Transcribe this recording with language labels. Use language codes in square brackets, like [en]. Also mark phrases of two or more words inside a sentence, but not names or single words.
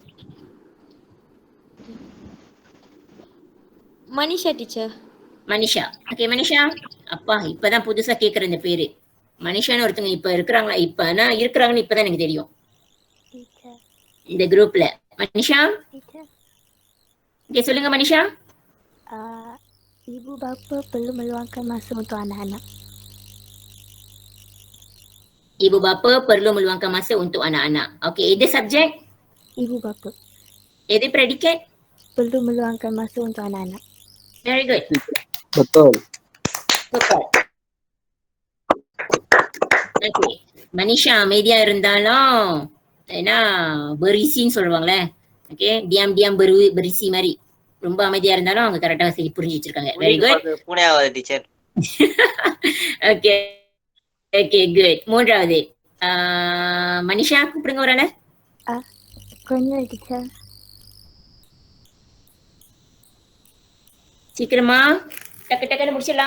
[ta] மனிஷா டீச்சர். மனிஷா. ஓகே மனிஷா, அப்பா இப்பதான் புதுசா கேக்குற இந்த பேரு. மனிஷான்னு ஒருத்தவங்க இப்ப இருக்கிறாங்களா? இப்பனா இருக்கிறாங்கன்னு இப்பதான் எனக்கு தெரியும் இந்த குரூப்ல. மனிஷா ஓகே சொல்லுங்க மனிஷா. [ms] Ibu bapa perlu meluangkan masa untuk anak-anak. Ibu bapa perlu meluangkan masa untuk anak-anak. Okey, itu subjek. Ibu bapa. Itu predicate. Perlu meluangkan masa untuk anak-anak. [en] Very good. [ms] betul. Okay. [ta] மனிஷா அமைதியா இருந்தாலும் ஏன்னா பெரிசின்னு சொல்லுவாங்களே. ஓகே, [ms] diam berisi [ta] மாதிரி ரொம்ப அமைதியா இருந்தாலும் அவங்க கரெக்டா சரி புரிஞ்சு வச்சிருக்காங்க. வெரி குட். புனையாவது டீச்சர். ஓகே ஓகே குட். மூன்றாவது மனிஷா கூப்பிடுங்க ஒரு ஆளு. கொஞ்சம் டீச்சர். சீக்கிரமா டக்குன்னு முடிச்சிடலாம்.